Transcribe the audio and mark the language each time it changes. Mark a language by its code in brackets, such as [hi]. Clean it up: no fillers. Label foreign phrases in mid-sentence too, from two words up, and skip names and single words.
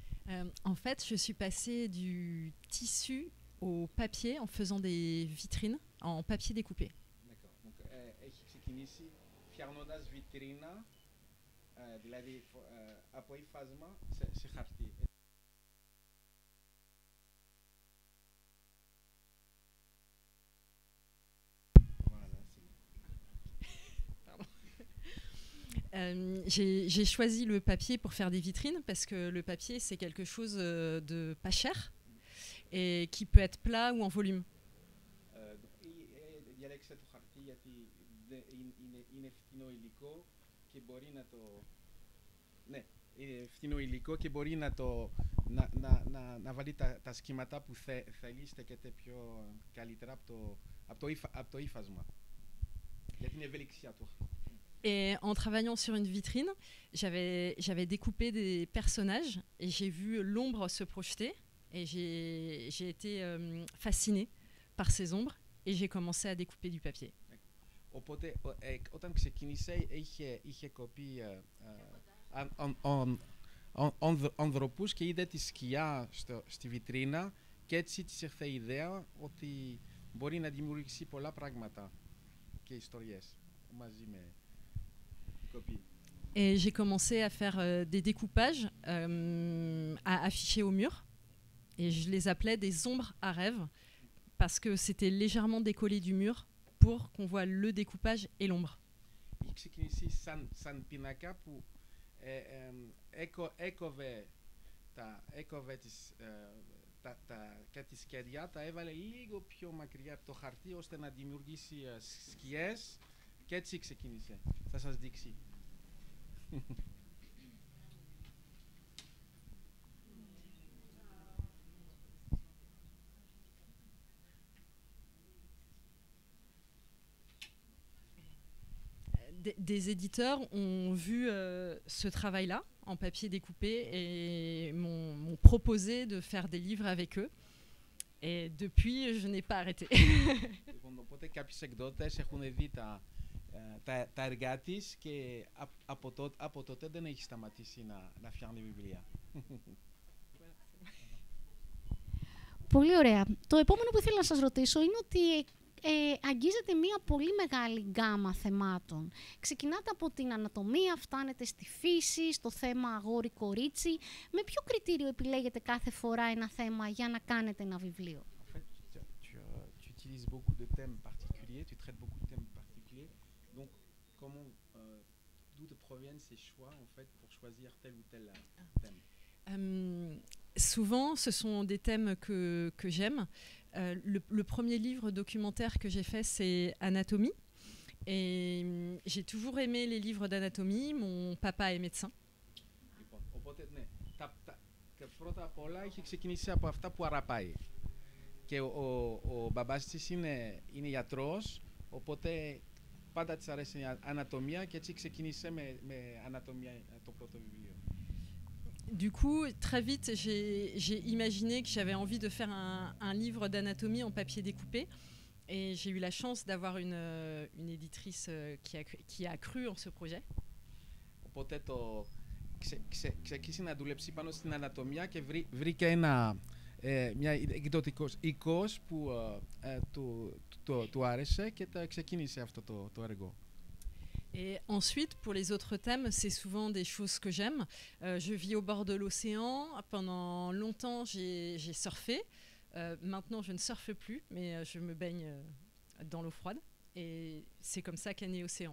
[fr] En fait, je suis passée du tissu au papier en faisant des vitrines en papier découpé. D'accord. Donc, [el] έχει ξεκινήσει φτιάχνοντας βιτρίνα, δηλαδή από ύφασμα σε χαρτί. [fr] J'ai choisi le papier pour faire des vitrines parce que le papier, c'est quelque chose de pas cher et qui peut être plat ou en volume. [el] Διάλεξε το χαρτί γιατί είναι φθηνό υλικό και μπορεί να το... Ναι, είναι φθηνό υλικό και μπορεί να βάλει τα σχήματα που θέλει, στέκεται πιο καλύτερα από το ύφασμα. Γιατί είναι ευελιξία του. [fr] Et en travaillant sur une vitrine, j'avais découpé des personnages et j'ai vu l'ombre se projeter et j'ai été fascinée par ces ombres et j'ai commencé à découper du papier. [el] Οπότε όταν ξεκίνησε είχε κοπεί ανθρωπούς και είδε τη σκιά στη βιτρίνα και έτσι της ήρθε η ιδέα ότι μπορεί να δημιουργήσει πολλά πράγματα και ιστορίες μαζί με κοπή. [fr] Et j'ai commencé à faire des découpages à afficher au mur et je les appelais des ombres à rêve parce que c'était légèrement décollé du mur pour qu'on voit le découpage et l'ombre. [el] Είχε ξεκινήσει σαν πίνακα που έκοβε τη σκεδιά, τα έβαλε λίγο πιο μακριά από το χαρτί ώστε να δημιουργήσει σκιές και έτσι ξεκίνησε. Θα σας δείξει. [fr] Des éditeurs ont vu ce travail-là en papier découpé et m'ont proposé de faire des livres avec eux. Et depuis, je n'ai pas arrêté. [el] Οπότε κάποιοι εκδότες έχουν δει τα έργα της και από τότε δεν έχει σταματήσει να φτιάχνει βιβλία. Πολύ ωραία. Το επόμενο που ήθελα να σας ρωτήσω είναι ότι αγγίζεται μια πολύ μεγάλη γκάμα θεμάτων. Ξεκινάτε από την ανατομία, φτάνετε στη φύση, στο θέμα αγόρι-κορίτσι. Με ποιο κριτήριο επιλέγετε κάθε φορά ένα θέμα για να κάνετε ένα βιβλίο? [fr] En fait, tu utilises beaucoup de thèmes particuliers, tu traites beaucoup de thèmes particuliers. Donc, d'où te proviennent ces choix en fait pour choisir tel ou tel thème? Souvent, ce sont des thèmes que j'aime. Le premier livre documentaire que j'ai fait, c'est Anatomie. Et j'ai toujours aimé les livres d'anatomie. Mon papa est médecin. [el] Οπότε, ναι, πρώτα απ' όλα είχε ξεκινήσει από αυτά που αγαπάει. Και ο μπαμπάς της είναι γιατρός, οπότε πάντα της αρέσει η ανατομία και έτσι ξεκίνησε με ανατομία το πρώτο βιβλίο. [fr] Du coup, très vite, j'ai imaginé que j'avais envie de faire un livre d'anatomie en papier découpé. Et j'ai eu la chance d'avoir une éditrice qui a cru en ce projet. [el] Οπότε ξεκίνησε να δουλέψει πάνω στην ανατομία και βρήκε μια εκδοτικός οίκος που του άρεσε και ξεκίνησε αυτό το έργο. [fr] Et ensuite, pour les autres thèmes, c'est souvent des choses que j'aime. Je vis au bord de l'océan. Pendant longtemps, j'ai surfé. Maintenant, je ne surfe plus, mais je me baigne dans l'eau froide. Et c'est comme ça qu'est né Océan.